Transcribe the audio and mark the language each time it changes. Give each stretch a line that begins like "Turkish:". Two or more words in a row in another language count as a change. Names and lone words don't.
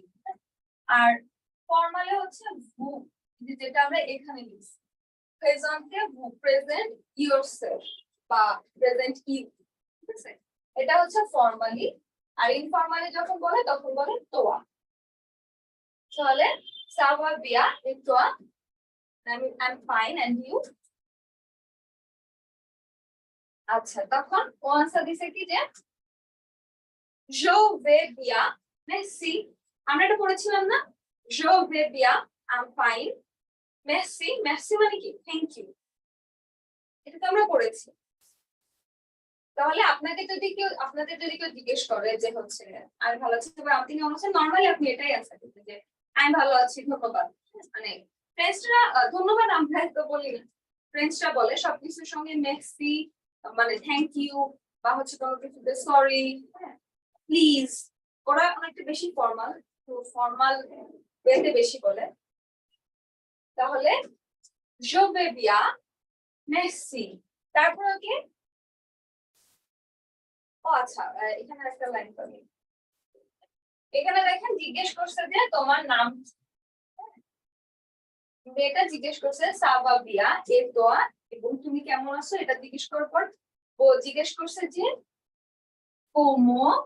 Bangla: আর ফরমালে হচ্ছে ভু, যেটা আমরা এখানে লিখছি
French: présentez vous,
English: present yourself
Bangla: বা
English: present you,
Bangla: ঠিক আছে? এটা হচ্ছে ফরমালি। আর ইনফরমালি যখন বলে তখন বলে তোয়া।
French: তাহলে ça va bien et toi,
English: I'm fine and you?
Bangla: আচ্ছা, তখন ও আনসার দিছে কি যে
French: je vais bien merci।
Bangla: আমরা এটা পড়েছিলাম না?
French: je vais bien
English: I'm fine
French: merci।
Bangla: merci মানে কি
English: thank you,
Bangla: এটা তো আমরা পড়েছি। তাহলে আপনাদের যদি কেউ জিজ্ঞেস করে যে হচ্ছে আমি ভালো আছি বা আপনি কেমন আছেন, নরমালি আপনি এটাই আনসার দিবেন যে আমি ভালো আছি ধন্যবাদ। মানে ফ্রেন্ডসরা ধন্যবাদ আমরা তো বলি না, ফ্রেন্ডসরা বলে সবকিছুর সঙ্গে মেক্সি মানে
English: thank you
Bangla: বা হচ্ছে কোনো কিছুতে সরি, প্লিজ, ওরা অনেকটা বেশি ফর্মাল, তো ফর্মাল ওয়েতে বেশি বলে। তাহলে je vais bien merci। তারপর কি? ও আচ্ছা, এখানে একটা লাইন পাবি, এখানে দেখেন জিজ্ঞেস করছে যে তোমার নাম কি? এটা জিজ্ঞেস করছে
French: ça va bien et toi
Bangla: এবং তুমি কেমন আছো, এটা জিজ্ঞেস করার পর ও জিজ্ঞেস করছে যে কোমো